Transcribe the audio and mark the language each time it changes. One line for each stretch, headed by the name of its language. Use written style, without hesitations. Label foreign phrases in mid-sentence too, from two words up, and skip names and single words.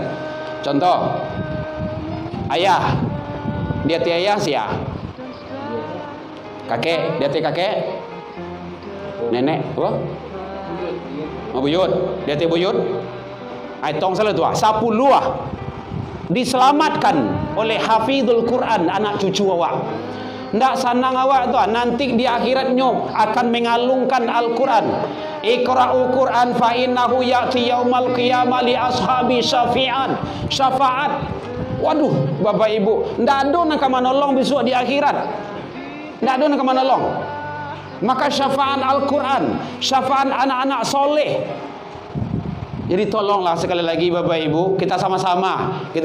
Indonesian: Contoh, ayah, dia ayah siapa? Kakek, dia kakek. Nenek, apa? Buyut, dia buyut. Tong salah tu 10 diselamatkan oleh hafizul Quran, anak cucu awak.
Minangkabau: Ndak sanang awak tu, nanti di akhiratnya akan mengalungkan Al-Quran.
Arabic: اقرءوا القرآن فإنه يأتي يوم القيامة لأصحاب شفاعة.
Indonesian: Waduh, Bapak Ibu, ndak ada nak menolong besok di akhirat. Tidak ada nak menolong. Maka syafaat Al-Quran, syafaat anak-anak soleh. Jadi tolonglah sekali lagi Bapak Ibu, kita sama-sama.